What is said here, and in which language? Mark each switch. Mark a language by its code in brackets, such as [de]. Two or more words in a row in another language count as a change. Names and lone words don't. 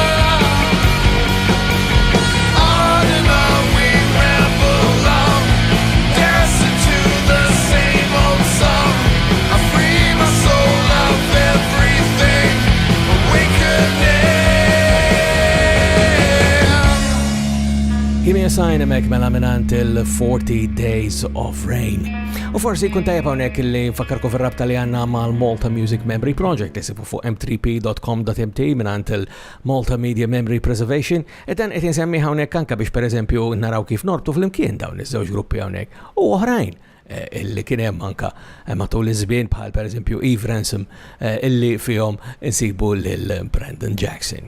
[en] On and on we ramble on, dancing to the same old song. I free my soul of everything, awakening. Give me a sign [mt] emek mela minant il-40 Days of Rain. U forsi kun tajab hawnhekk li nfakkarku fir-rabta li għandna mal-Malta Music Memory Project isibu fuq m3p.com.mt minant il-Malta Media Memory Preservation e dan qed insemmi hawnhekk anke biex pereżempju naraw kif norbtu flimkien dawn iż-żewġ gruppi hawnhekk u oħrajn illi kien hemm anke matul iż-żmien bħal pereżempju Eve Ransom illi fihom insibu lil Brandon Jackson.